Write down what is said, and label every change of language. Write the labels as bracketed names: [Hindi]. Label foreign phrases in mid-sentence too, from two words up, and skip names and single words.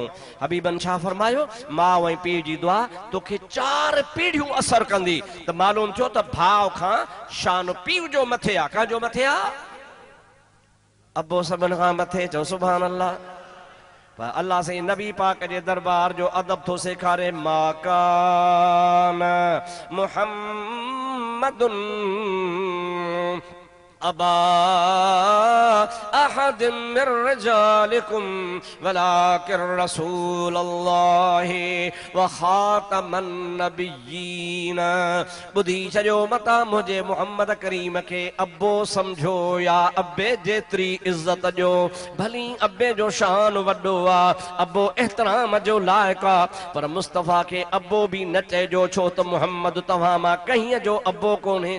[Sindhi] हबीबन छा फरमायो, माउ ऐं पीउ जी दुआ तोखे 4 पीढ़ियूं असर कंदी। त मालूम थियो त भाउ खां शान पीउ जो मथे आहे। कंहिंजो मथे आहे? अबो सभिनि खां मथे। चओ [Arabic] سبحان الله. [Sindhi] पर अल्लाह से नबी पाक जे दरबार जो अदब थो सेखारे, [Arabic] ما كان محمد أبا أحد من رجالكم ولكن رسول الله وخاتم النبيين. [Sindhi] ॿुधी छॾियो, मता मुंहिंजे मोहम्मद करीम खे अबो सम्झो या अबे जेतिरी इज़त ॾियो, भली अबे जो शान वॾो आहे, अबो एहतराम जो लाइक़ आहे, पर मुस्तफ़ा खे अबो बि न चइजो, छो त मोहम्मद तव्हां मां कंहिं जो अबो कोन्हे।